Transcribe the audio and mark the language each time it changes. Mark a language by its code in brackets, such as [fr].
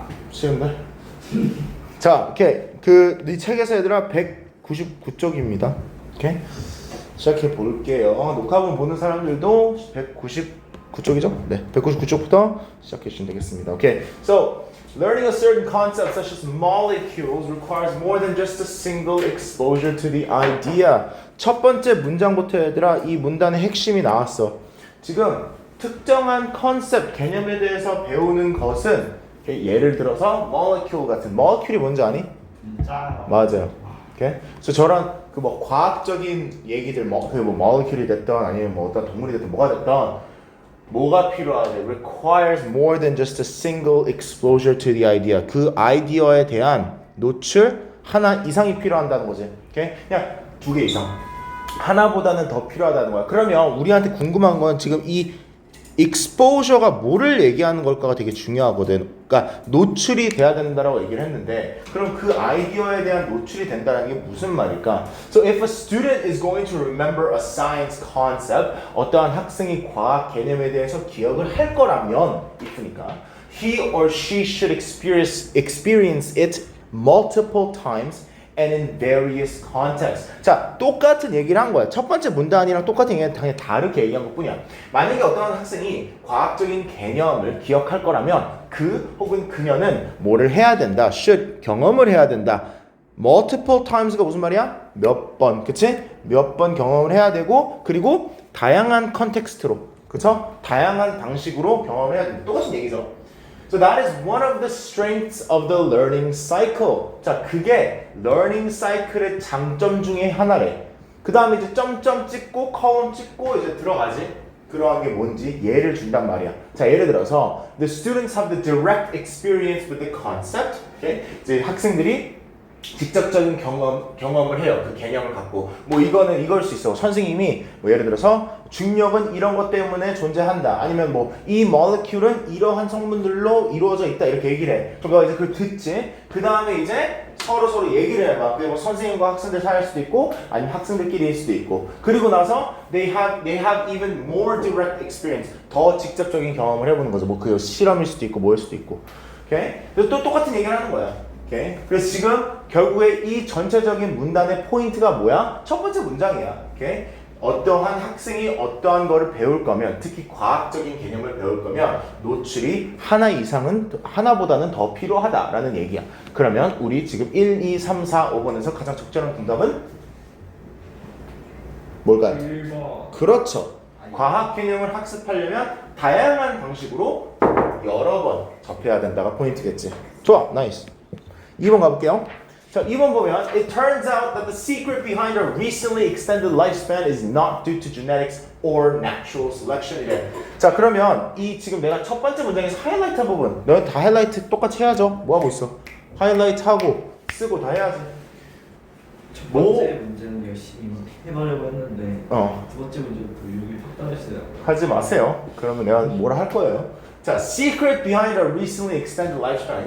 [ko] 쉬운데? 자, 오케이. 네 책에서 얘들아 199쪽입니다. 오케이? 시작해 볼게요. 녹화본 보는 사람들도 199쪽이죠? 네, 199쪽부터 시작해 주시면 되겠습니다. 오케이. [en] So, learning a certain concept such as molecules requires more than just a single exposure to the idea. [ko] 첫 번째 문장부터 얘들아 이 문단의 핵심이 나왔어. 지금 특정한 컨셉, 개념에 대해서 배우는 것은 예를 들어서 molecule 같은 molecule이 뭔지 아니? 짜. 맞아요. 오케이. 그래서 저런 그 뭐 과학적인 얘기들 molecule이 됐든 아니면 뭐 어떤 동물이 됐든 뭐가 됐든 뭐가 필요하지? [en] requires more than just a single exposure to the idea. [ko] 그 아이디어에 대한 노출 하나 이상이 필요한다는 거지. 오케이? 그냥 두 개 이상. 하나보다는 더 필요하다는 거야. 그러면 우리한테 궁금한 건 지금 이 exposure가 뭐를 얘기하는 걸까가 되게 중요하거든. 그러니까 노출이 돼야 된다라고 얘기를 했는데 그럼 그 아이디어에 대한 노출이 된다는 게 무슨 말일까? [en] So if a student is going to remember a science concept, [ko] 어떠한 학생이 과학 개념에 대해서 기억을 할 거라면 if니까 [en] he or she should experience it multiple times and in various contexts. [ko] 자, 똑같은 얘기를 한 거야. 첫 번째 문단이랑 똑같은 얘기는 당연히 다르게 얘기한 것 뿐이야. 만약에 어떤 학생이 과학적인 개념을 기억할 거라면 그 혹은 그녀는 뭐를 해야 된다? should 경험을 해야 된다. [en] multiple times [ko] 가 무슨 말이야? 몇 번, 그치? 몇 번 경험을 해야 되고 그리고 다양한 컨텍스트로, 그쵸? 다양한 방식으로 경험을 해야 된다. 똑같은 얘기죠. [en] So that is one of the strengths of the learning cycle. [ko] 자, 그게 learning cycle의 장점 중에 하나래. 그 다음에 이제 점점 찍고 컬럼 찍고 이제 들어가지. 그러한 게 뭔지 예를 준단 말이야. 자, 예를 들어서 [en] the students have the direct experience with the concept. Okay? [ko] 이제 학생들이 직접적인 경험을 해요. 그 개념을 갖고. 뭐 이거는 이걸 수 있어. 선생님이 뭐 예를 들어서 중력은 이런 것 때문에 존재한다. 아니면 뭐 이 molecule은 이러한 성분들로 이루어져 있다. 이렇게 얘기를 해. 그럼 이제 그걸 듣지. 그 다음에 이제 서로 얘기를 해봐. 그게 뭐 선생님과 학생들 사이일 수도 있고 아니면 학생들끼리일 수도 있고. 그리고 나서 [en] they have even more direct experience. [ko] 더 직접적인 경험을 해보는 거죠. 뭐 그 실험일 수도 있고 뭐일 수도 있고. 오케이? 그래서 또 똑같은 얘기를 하는 거야. 오케이? 그래서 지금 결국에 이 전체적인 문단의 포인트가 뭐야? 첫 번째 문장이야. 오케이? 어떠한 학생이 어떠한 거를 배울 거면 특히 과학적인 개념을 배울 거면 노출이 하나 이상은 하나보다는 더 필요하다라는 얘기야. 그러면 우리 지금 1, 2, 3, 4, 5번에서 가장 적절한 정답은 뭘까요? 1번. 그렇죠. 과학 개념을 학습하려면 다양한 방식으로 여러 번 접해야 된다가 포인트겠지. 좋아, 나이스. 2번 가볼게요. 자, 2번 보면 [en] It turns out that the secret behind our recently extended lifespan is not due to genetics or natural selection. [ko] 이래. 자, 그러면 이 지금 내가 첫 번째 문장에서 하이라이트한 부분 너희 다 하이라이트 똑같이 해야죠. 뭐 하고 있어? 하이라이트 하고 쓰고 다 해야지. 첫 번째 문제는 열심히 해보려고 했는데 두 번째 문제부터 여기 확 떨어졌어요. 하지 마세요. 그러면 내가 뭐라 할 거예요. [en] 자, secret behind our recently extended lifespan.